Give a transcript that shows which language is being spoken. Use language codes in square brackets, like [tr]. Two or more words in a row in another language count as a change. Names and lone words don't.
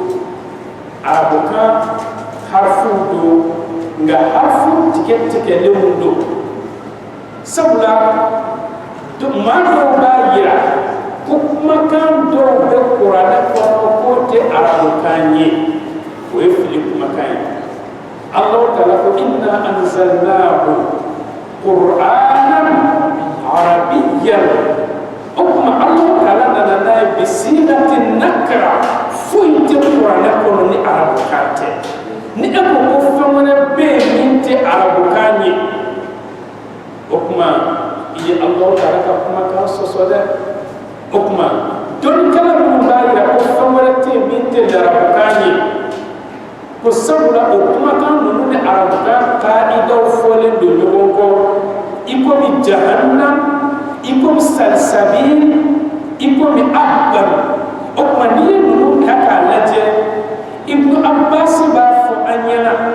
[bm] arabukan harfuw don nka harfu tigɛtigɛlenw don sabula maa dɔw b'a yira ko kumakan dɔw bɛ kuranɛ kɔnɔ k'o tɛ arabukan ye o ye fili kumakan ye Alahu Taala ko [ar] إنا أنزلناه قرآنا عربيا [bm] o kuma Alahu Taala nana n'a ye bisigati nakra foyi tɛ kuranɛ kɔnɔ ni arabukan tɛ ni e ko ko fɛn wɛrɛ bɛ yen min tɛ arabukan ye o kuma i ye Alahu Taala ka kumakan sɔsɔ dɛ o kuma dɔnnikɛla minnu b'a yira ko fɛn wɛrɛ tɛ yen min tɛ arabukan ye ko sabula o kumakan ninnu ni arabukan kaidaw fɔlen don ɲɔgɔn kɔ i komi jahannam i komi salsabil i komi abban o kuma n'i ye ninnu ta k'a lajɛ Ibnu Abbas b'a fɔ an ɲɛna